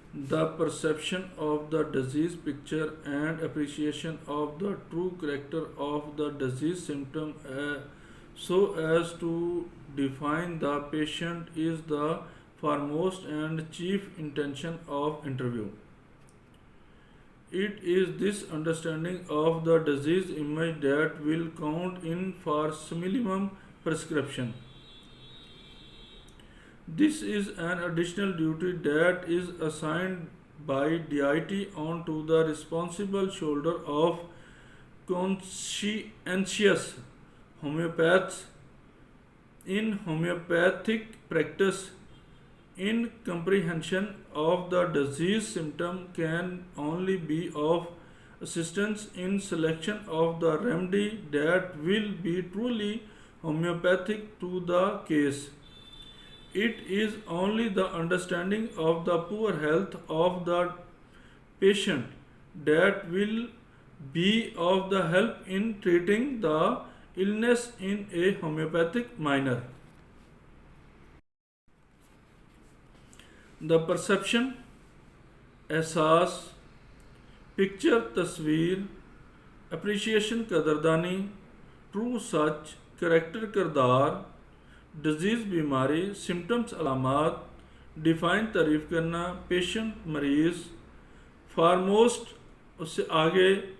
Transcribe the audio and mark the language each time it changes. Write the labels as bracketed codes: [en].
[en] The perception of the disease picture and appreciation of the true character of the disease symptom so as to define the patient is the foremost and chief intention of interview. It is this understanding of the disease image that will count in for minimum prescription. This is an additional duty that is assigned by DIT onto the responsible shoulder of conscientious homeopaths in homeopathic practice. In comprehension of the disease symptom can only be of assistance in selection of the remedy that will be truly homeopathic to the case. It is only the understanding of the poor health of the patient that will be of the help in treating the illness in a homeopathic manner. [ur] The perception، احساس، picture تصویر، appreciation قدردانی، true سچ، character کردار، disease بیماری، symptoms علامات، define تعریف کرنا، patient مریض، foremost اس سے آگے،